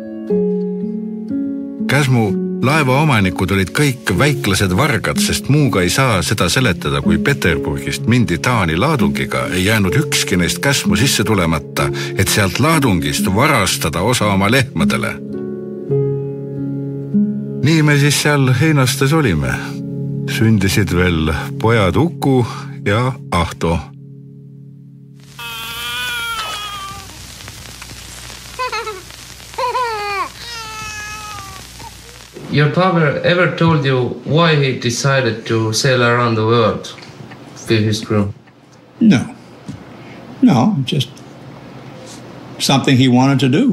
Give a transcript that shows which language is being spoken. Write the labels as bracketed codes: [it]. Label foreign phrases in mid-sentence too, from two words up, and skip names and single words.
[et] Käsmu laeva omanikud olid kõik väiklased vargad, sest muuga ei saa seda seletada, kui Peterburgist mindi Taani laadungiga ei jäänud ükski neist Käsmu sisse tulemata, et sealt laadungist varastada osa oma lehmadele. Nii me siis seal Heinastes olime. Sündisid veel pojad Uku ja Ahto. [en] Your father ever told you why he decided to sail around the world with his crew? No, just something he wanted to do.